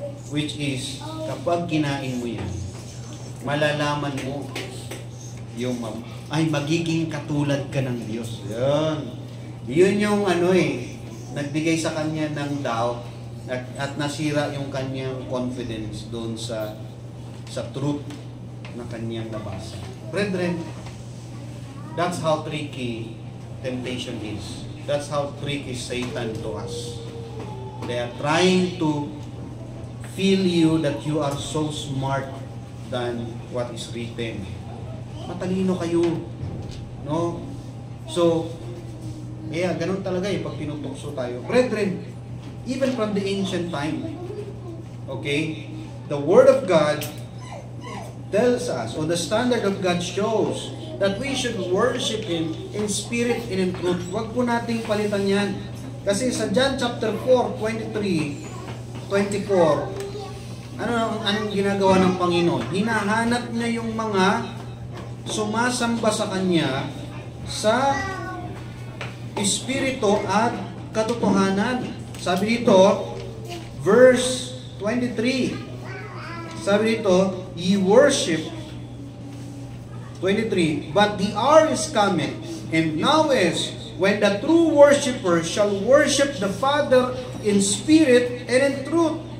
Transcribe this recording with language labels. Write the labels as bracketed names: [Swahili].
[Filipino] Which is, kapag kinain mo yan, malalaman mo yung magiging katulad ka ng Diyos. Yun yung nagbigay sa kanya ng doubt at nasira yung kanyang confidence doon sa truth na kanyang nabasa. [English] Brethren, that's how tricky temptation is. That's how tricky Satan to us. They are trying to feel you that you are so smart than what is written. [Filipino] Matalino kayo. [English] No? [Filipino] So, ganun talaga pag tinutukso tayo. [English] Brethren, even from the ancient time, okay, the Word of God tells us, or the standard of God shows, that we should worship Him in spirit and in truth. [Filipino] Huwag po nating palitan yan. Kasi sa John chapter 4, 23, 24, anong ginagawa ng Panginoon? Hinahanap niya yung mga sumasamba sa Kanya sa espiritu at katotohanan. Sabi dito, [English] verse 23, sabi dito, ye worship, 23, but the hour is coming, and now is, when the true worshiper shall worship the Father in spirit and in truth.